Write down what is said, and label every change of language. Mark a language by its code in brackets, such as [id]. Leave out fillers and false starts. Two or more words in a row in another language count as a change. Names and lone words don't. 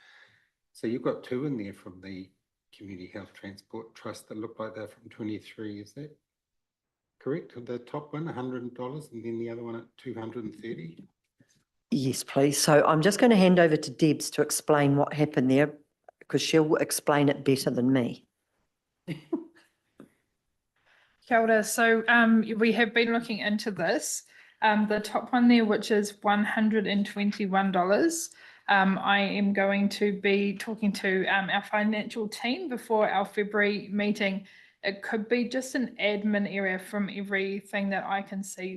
[en] So you've got two in there from the Community Health Transport Trust that look like they're from 23, is that correct? The top one, $100, and then the other one at $230? Yes, please. So I'm just going to hand over to Debs to explain what happened there, because she'll explain it better than me. [mi] Kia ora. [en] So we have been looking into this. The top one there, which is $121, I am going to be talking to our financial team before our February meeting. It could be just an admin area from everything that I can see.